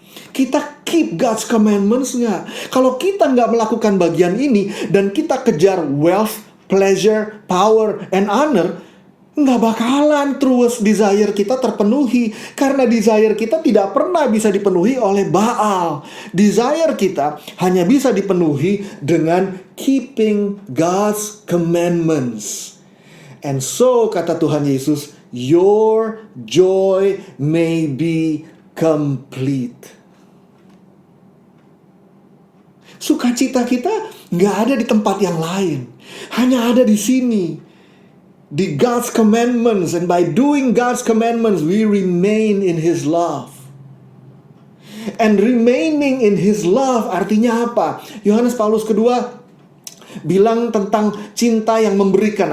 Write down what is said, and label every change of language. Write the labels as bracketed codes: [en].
[id] Kita [en] keep God's commandments [id] nggak? Kalau kita nggak melakukan bagian ini dan kita kejar [en] wealth, pleasure, power, and honor, [id] nggak bakalan [en] truest desire [id] kita terpenuhi. Karena desire kita tidak pernah bisa dipenuhi oleh Baal. Desire kita hanya bisa dipenuhi dengan [en] keeping God's commandments. And so, [id] kata Tuhan Yesus, [en] your joy may be complete. [id] Sukacita kita nggak ada di tempat yang lain, hanya ada di sini, di [en] God's commandments. And by doing God's commandments, we remain in His love. And remaining in His love [id] artinya apa? Yohanes Paulus kedua bilang tentang cinta yang memberikan.